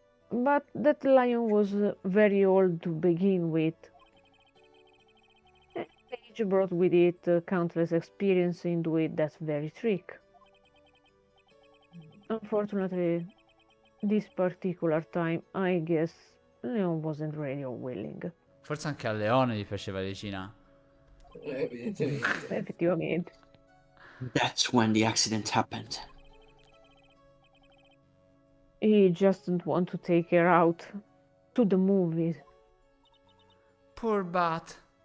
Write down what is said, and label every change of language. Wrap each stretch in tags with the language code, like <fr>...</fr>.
<en>But that lion was very old to begin with. And age brought with it countless experience into it that very trick. Unfortunately, this particular time, I guess Leon wasn't ready or willing.</en> <it>Forse anche a Leone gli piaceva Regina. Evidentemente. Effettivamente.</it> <en>That's when the accident happened. He just didn't want to take her out to the movies. Poor Bat.</en>